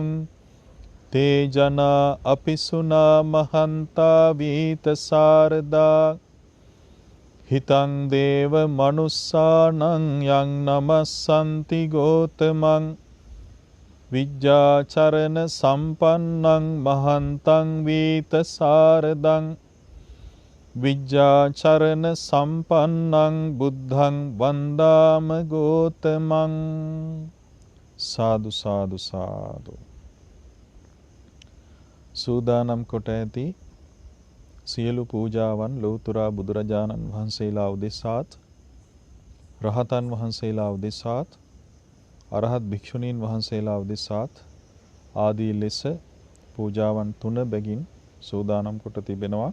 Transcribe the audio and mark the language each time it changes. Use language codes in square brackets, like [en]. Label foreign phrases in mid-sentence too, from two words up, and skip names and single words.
[pi] තේ ජනා අපිසුනා මහන්තා වීත සාරදා හිතං දේව මනුස්සානං යං නමස්සන්ති ගෝතමං විජ්ජාචරණ සම්පන්නං මහන්තං වීත සාරදං විජ්ජාචරණ සම්පන්නං බුද්ධං වන්දාම ගෝතමං. [si] සාදු සාදු සාදු. සූදානම් කොට ඇති සියලු පූජාවන් ලෞතුරා බුදුරජාණන් වහන්සේලා උදෙසාත් රහතන් වහන්සේලා උදෙසාත් අරහත් භික්ෂුණීන් වහන්සේලා උදෙසාත් ආදී ලෙස පූජාවන් 3 බැගින් සූදානම් කොට තිබෙනවා.